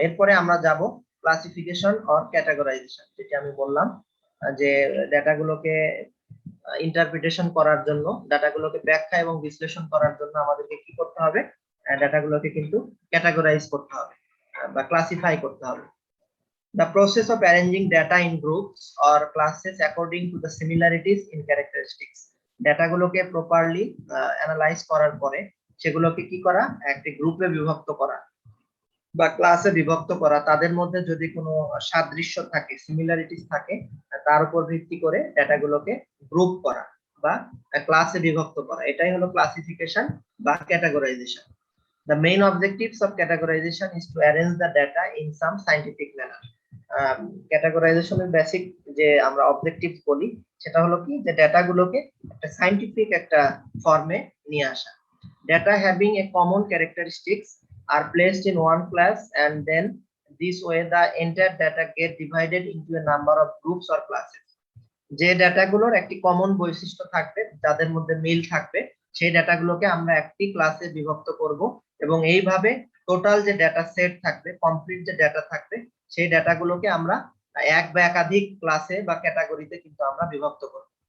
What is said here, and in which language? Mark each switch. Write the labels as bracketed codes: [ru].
[bn] এরপরে আমরা যাব ক্লাসিফিকেশন অর ক্যাটাগরাইজেশন, যেটা আমি বললাম যে ডাটাগুলোকে ইন্টারপ্রিটেশন করার জন্য, ডাটাগুলোকে ব্যাখ্যা এবং বিশ্লেষণ করার জন্য আমাদেরকে কি করতে হবে? ডাটাগুলোকে কিন্তু ক্যাটাগরাইজ করতে হবে বা ক্লাসিফাই করতে হবে। [en] The process of arranging data in groups or classes according to the similarities in characteristics. [bn] ডাটাগুলোকে properly analyse করার পরে সেগুলোকে কি করা? একটি গ্রুপে বিভক্ত করা বা ক্লাসে বিভক্ত করা, তাদের মধ্যে যদি কোনো সাদৃশ্য থাকে, সিমিলারিটিস থাকে, তার উপর ভিত্তি করে ডাটাগুলোকে গ্রুপ করা বা ক্লাসে বিভক্ত করা, এটাই হলো ক্লাসিফিকেশন বা categorisation. [en] The main objectives of categorization is to arrange the data in some scientific manner. [bn] ক্যাটাগরাইজেশনের basic যে আমরা অবজেক্টিভস বলি সেটা হলো কি, যে ডেটাগুলোকে একটা সায়েন্টিফিক একটা ফর্মে নিয়ে আসা। [en] Data having a common characteristics are placed in one class, and then this way the entire data get divided into a number of groups or classes. [bn] যে ডেটাগুলোর একটি কমন বৈশিষ্ট্য থাকবে, যাদের মধ্যে মিল থাকবে, সেই ডেটাগুলোকে আমরা একটি ক্লাসে বিভক্ত করব এবং এইভাবে টোটাল যে ডেটা সেট থাকবে, কমপ্লিট যে ডেটা থাকবে, সেই ডেটাগুলোকে আমরা এক বা একাধিক ক্লাসে বা ক্যাটাগরিতে কিন্তু আমরা বিভক্ত করব।